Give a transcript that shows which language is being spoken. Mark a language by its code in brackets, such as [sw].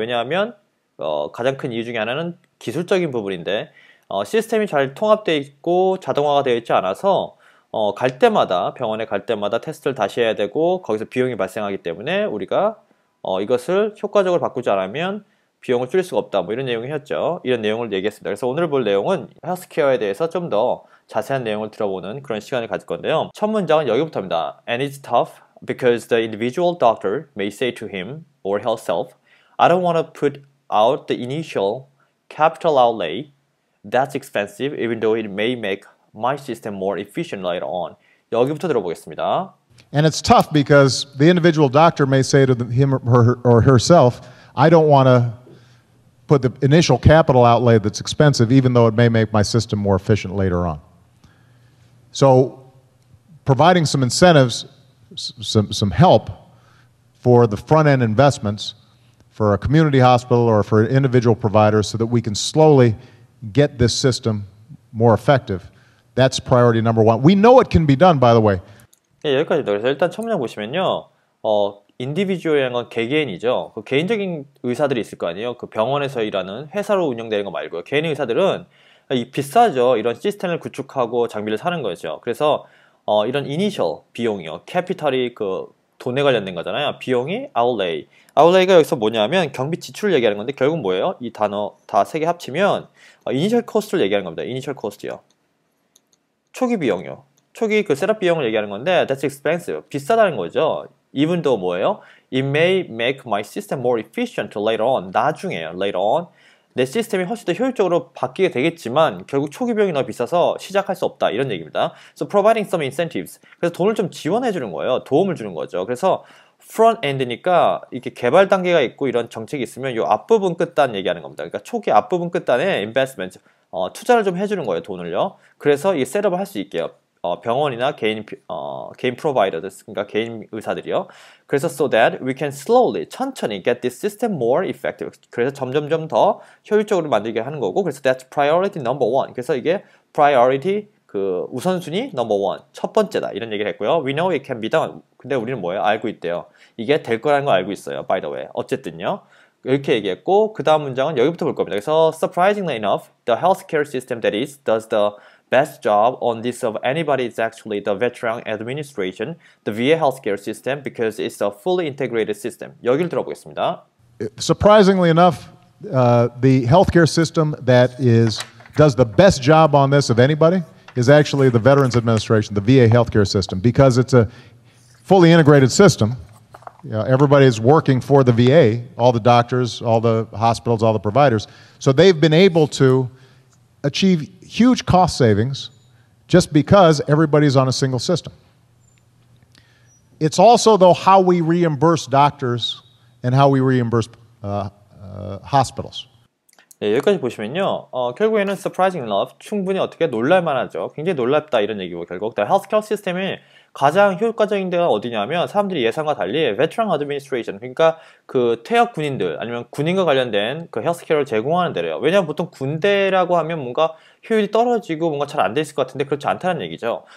[ko] 왜냐하면 가장 큰 이유 중에 하나는 기술적인 부분인데 시스템이 잘 통합되어 있고 자동화가 되어 있지 않아서 갈 때마다 병원에 갈 때마다 테스트를 다시 해야 되고 거기서 비용이 발생하기 때문에 우리가 이것을 효과적으로 바꾸지 않으면 비용을 줄일 수가 없다. 뭐 이런 내용이었죠. 이런 내용을 얘기했습니다. 그래서 오늘 볼 내용은 헬스케어에 대해서 좀 더 자세한 내용을 들어보는 그런 시간을 가질 건데요. 첫 문장은 여기부터입니다. [en] And it's tough because the individual doctor may say to him or herself, I don't want to put out the initial capital outlay. That's expensive even though it may make my system more efficient later on. [ko] 여기부터 들어보겠습니다. [en] And it's tough because the individual doctor may say to him or herself, I don't want to put the initial capital outlay that's expensive, even though it may make my system more efficient later on. So, providing some incentives, some help for the front end investments for a community hospital or for individual providers so that we can slowly get this system more effective. That's priority number one. We know it can be done, by the way. [ko] 예, 여기까지입니다. 그래서 일단 첫 문장 보시면요. 인디비주얼이라는 건 개개인이죠. 그 개인적인 의사들이 있을 거 아니에요. 그 병원에서 일하는 회사로 운영되는 거 말고요. 개인 의사들은 비싸죠. 이런 시스템을 구축하고 장비를 사는 거죠. 그래서 이런 이니셜 비용이요. 캐피탈이 그 돈에 관련된 거잖아요. 비용이 outlay. outlay가 여기서 뭐냐면 경비 지출을 얘기하는 건데 결국 뭐예요? 이 단어 다 세 개 합치면 이니셜 코스트를 얘기하는 겁니다. 이니셜 코스트요. 초기 비용이요. 초기 그 셋업 비용을 얘기하는 건데 [en] that's expensive. [ko] 비싸다는 거죠. [en] even though [ko] 뭐예요? [en] It may make my system more efficient later on. [ko] 나중에요. [en] later on. [ko] 내 시스템이 훨씬 더 효율적으로 바뀌게 되겠지만 결국 초기 비용이 너무 비싸서 시작할 수 없다. 이런 얘기입니다. [en] So providing some incentives. [ko] 그래서 돈을 좀 지원해 주는 거예요. 도움을 주는 거죠. 그래서 front end니까 이렇게 개발 단계가 있고 이런 정책이 있으면 이 앞부분 끝단 얘기하는 겁니다. 그러니까 초기 앞부분 끝단에 investment, 투자를 좀 해주는 거예요. 돈을요. 그래서 이 셋업을 할 수 있게요. 병원이나 개인 프로바이더들, 그러니까 개인 의사들이요. [en] 그래서 so that we can slowly, 천천히 get this system more effective. [ko] 그래서 점점점 더 효율적으로 만들게 하는 거고, 그래서 [en] that's priority number one. [ko] 그래서 이게 priority 그 우선순위 number one, 첫 번째다 이런 얘기를 했고요. [en] We know it can be done. [ko] 근데 우리는 뭐예요? 알고 있대요. 이게 될 거라는 거 알고 있어요. [en] By the way, [ko] 어쨌든요. 이렇게 얘기했고 그 다음 문장은 여기부터 볼 겁니다. [en] 그래서 surprisingly enough, the healthcare system that is does the best job on this of anybody is actually the Veteran Administration, the VA healthcare system, because it's a fully integrated system. [ko] 여기를 들어보겠습니다. [en] Surprisingly enough, the healthcare system that does the best job on this of anybody is actually the Veterans Administration, the VA healthcare system, because it's a fully integrated system. Everybody is working for the VA, all the doctors, all the hospitals, all the providers. So they've been able to achieve huge cost savings just because everybody's on a single system. It's also, though, how we reimburse doctors and how we reimburse hospitals. [ko] 네, 여기까지 보시면요. 결국에는 [en] surprising enough, [ko] 충분히 어떻게 놀랄만하죠. 굉장히 놀랍다 이런 얘기고 결국 헬스케어 시스템이 가장 효과적인 데가 어디냐면 사람들이 예상과 달리 Veteran Administration, 그러니까 그 퇴역 군인들 아니면 군인과 관련된 그 헬스케어를 제공하는 데래요. 왜냐하면 보통 군대라고 하면 뭔가 효율이 떨어지고 뭔가 잘 안 돼 있을 것 같은데 그렇지 않다는 얘기죠.